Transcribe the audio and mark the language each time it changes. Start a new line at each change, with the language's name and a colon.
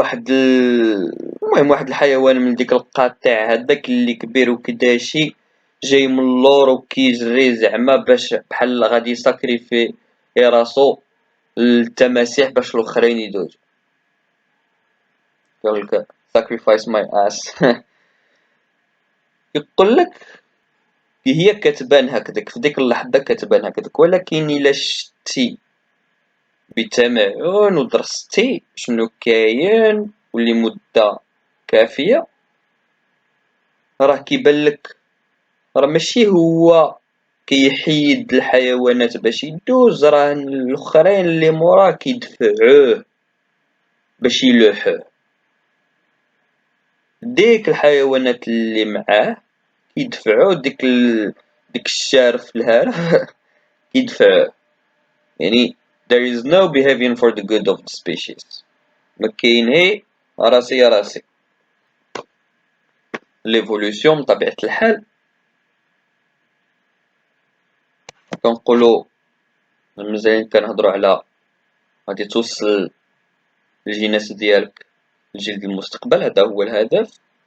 Arabic: المهم واحد الحيوان من ديك القطيع هذاك اللي كبير وكداشي جاي من اللور وكيجري زعما باش بحال غادي يساكريفي راسو التماسيح باش الاخرين يدوزو.
English: يقولك sacrifice my ass.
Arabic: يقولك هي كتبان هكذاك في ديك اللحظة، كتبان هكذاك، ولكن إلا شتي بتمعن ودرستي شنو كاين ولمدة كافية، راه كيبان لك راه ماشي هو كيحيد الحيوانات باش يدوز، راه الاخرين اللي موراه كيدفعوه باش يلوحوه. ديك الحيوانات اللي معاه كيدفعوا ديك الشارف الهارف كيدفعوه.
English: يعني there is no behaving for the good of the species.
Arabic: ما كاين هي راسي يا راسي. ليفولوسيون بطبيعة الحال كنقولوا مزيان كنهضروا على غادي توصل الجينات ديالك لجيل المستقبل، هذا هو الهدف.